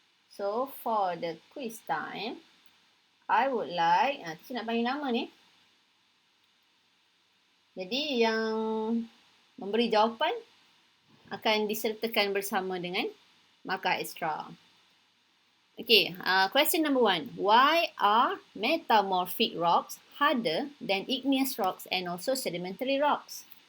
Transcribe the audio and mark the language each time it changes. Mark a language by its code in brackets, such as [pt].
[en] So for the quiz time, I would like, teacher [ms] nak panggil nama ni. Jadi yang memberi jawapan akan disertakan bersama dengan markah ekstra. [en] Okay, question number 1. Why are metamorphic rocks harder than igneous rocks and also sedimentary rocks?